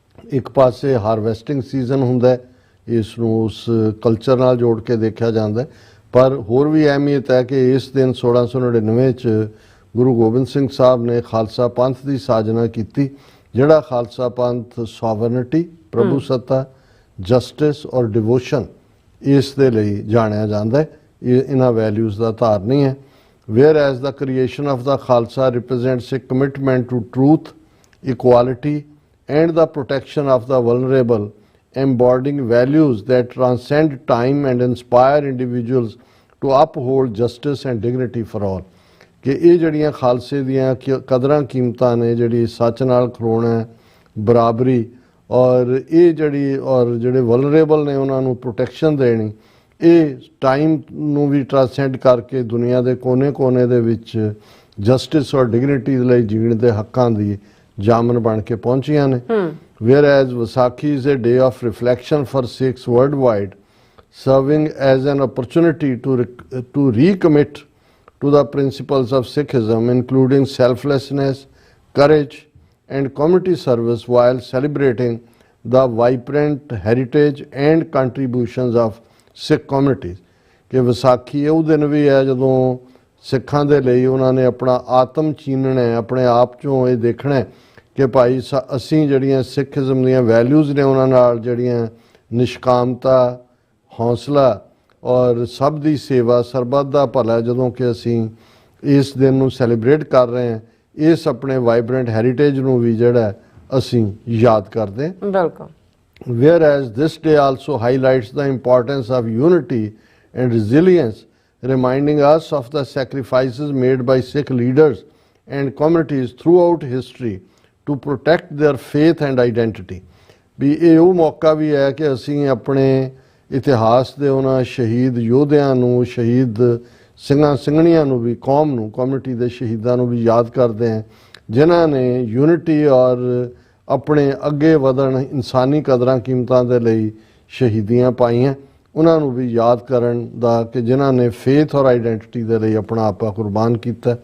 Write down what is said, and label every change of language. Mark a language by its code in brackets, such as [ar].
[pa] ਇੱਕ ਪਾਸੇ harvesting season ਹੁੰਦਾ ਹੈ, ਇਸ ਨੂੰ ਉਸ ਕਲਚਰ ਨਾਲ ਜੋੜ ਕੇ ਦੇਖਿਆ ਜਾਂਦਾ ਹੈ, ਪਰ ਹੋਰ ਵੀ ਅਹਿਮੀਅਤ ਹੈ ਕਿ ਇਸ ਦਿਨ 1699 ਚ ਗੁਰੂ ਗੋਬਿੰਦ ਸਿੰਘ ਸਾਹਿਬ ਨੇ ਖਾਲਸਾ ਪੰਥ ਦੀ ਸਾਜਨਾ ਕੀਤੀ, ਜਿਹੜਾ ਖਾਲਸਾ ਪੰਥ ਸੋਵਰਨਿਟੀ, ਪ੍ਰਭੂ ਸੱਤਾ, ਜਸਟਿਸ ਔਰ ਡਿਵੋਸ਼ਨ ਇਸ ਦੇ ਲਈ ਜਾਣਿਆ ਜਾਂਦਾ ਹੈ। ਇਹਨਾਂ ਵੈਲਿਊਜ਼ ਦਾ ਧਾਰਨੀ ਹੈ। [en] Whereas the creation of the Khalsa represents a commitment to truth, equality and the protection of the vulnerable, embodying values that transcend time and inspire individuals to uphold justice and dignity for all. [pa] ਕਿ ਇਹ ਜਿਹੜੀਆਂ ਖਾਲਸੇ ਦੀਆਂ ਕਦਰਾਂ ਕੀਮਤਾਂ ਨੇ, ਜਿਹੜੀ ਸੱਚ ਨਾਲ ਖਲੋਣਾ, ਬਰਾਬਰੀ ਔਰ ਇਹ ਜਿਹੜੇ ਵਲਨਰੇਬਲ ਨੇ ਉਹਨਾਂ ਨੂੰ ਪ੍ਰੋਟੈਕਸ਼ਨ ਦੇਣੀ, ਇਹ ਟਾਈਮ ਨੂੰ ਵੀ ਟ੍ਰਾਂਸੈਂਡ ਕਰਕੇ ਦੁਨੀਆ ਦੇ ਕੋਨੇ-ਕੋਨੇ ਦੇ ਵਿੱਚ ਜਸਟਿਸ ਔਰ ਡਿਗਨਿਟੀ ਲਈ ਜੀਣ ਦੇ ਹੱਕਾਂ ਦੀ ਜਾਮਨ ਬਣ ਕੇ ਪਹੁੰਚੀਆਂ ਨੇ। [en] Whereas Vaisakhi is a day of reflection for Sikhs worldwide, serving as an opportunity to recommit to the principles of Sikhism, including selflessness, courage and community service, while celebrating the vibrant heritage and contributions of Sikh communities. [pa] ਕਿ ਵਿਸਾਖੀ ਉਹ ਦਿਨ ਵੀ ਹੈ ਜਦੋਂ ਸਿੱਖਾਂ ਦੇ ਲਈ ਉਹਨਾਂ ਨੇ ਆਪਣਾ ਆਤਮ ਚੀਨਣਾ ਹੈ, ਆਪਣੇ ਆਪ 'ਚੋਂ ਇਹ ਦੇਖਣਾ ਕਿ ਭਾਈ ਅਸੀਂ ਜਿਹੜੀਆਂ ਸਿੱਖਿਜ਼ਮ ਦੀਆਂ ਵੈਲਿਊਜ਼ ਨੇ ਉਹਨਾਂ ਨਾਲ ਜਿਹੜੀਆਂ ਨਿਸ਼ਕਾਮਤਾ, ਹੌਸਲਾ ਔਰ ਸਭ ਦੀ ਸੇਵਾ, ਸਰਬੱਤ ਦਾ ਭਲਾ, ਜਦੋਂ ਕਿ ਅਸੀਂ ਇਸ ਦਿਨ ਨੂੰ ਸੈਲੀਬ੍ਰੇਟ ਕਰ ਰਹੇ ਹਾਂ, ਇਸ ਆਪਣੇ ਵਾਈਬਰੈਂਟ ਹੈਰੀਟੇਜ ਨੂੰ ਵੀ ਜਿਹੜਾ ਅਸੀਂ ਯਾਦ ਕਰਦੇ ਹਾਂ। ਬਿਲਕੁਲ। [en] Whereas this day also highlights the importance of unity and resilience, reminding us of the sacrifices made by Sikh leaders and communities throughout history to protect their faith and identity. [pa] ਵੀ ਇਹ ਉਹ ਮੌਕਾ ਵੀ ਹੈ ਕਿ ਅਸੀਂ ਆਪਣੇ ਇਤਿਹਾਸ ਦੇ ਉਹਨਾਂ ਸ਼ਹੀਦ ਯੋਧਿਆਂ ਨੂੰ, ਸ਼ਹੀਦ ਸਿੰਘਾਂ ਸਿੰਘਣੀਆਂ ਨੂੰ ਵੀ, ਕੌਮ ਨੂੰ, ਕਮਿਊਨਿਟੀ ਦੇ ਸ਼ਹੀਦਾਂ ਨੂੰ ਵੀ ਯਾਦ ਕਰਦੇ ਹਾਂ, ਜਿਨ੍ਹਾਂ ਨੇ ਯੂਨਿਟੀ ਔਰ ਆਪਣੇ ਅੱਗੇ ਵਧਣ, ਇਨਸਾਨੀ ਕਦਰਾਂ ਕੀਮਤਾਂ ਦੇ ਲਈ ਸ਼ਹੀਦੀਆਂ ਪਾਈਆਂ, ਉਹਨਾਂ ਨੂੰ ਵੀ ਯਾਦ ਕਰਨ ਦਾ ਕਿ ਜਿਨ੍ਹਾਂ ਨੇ ਫੇਥ ਔਰ ਆਈਡੈਂਟਿਟੀ ਦੇ ਲਈ ਆਪਣਾ ਆਪਾ ਕੁਰਬਾਨ ਕੀਤਾ।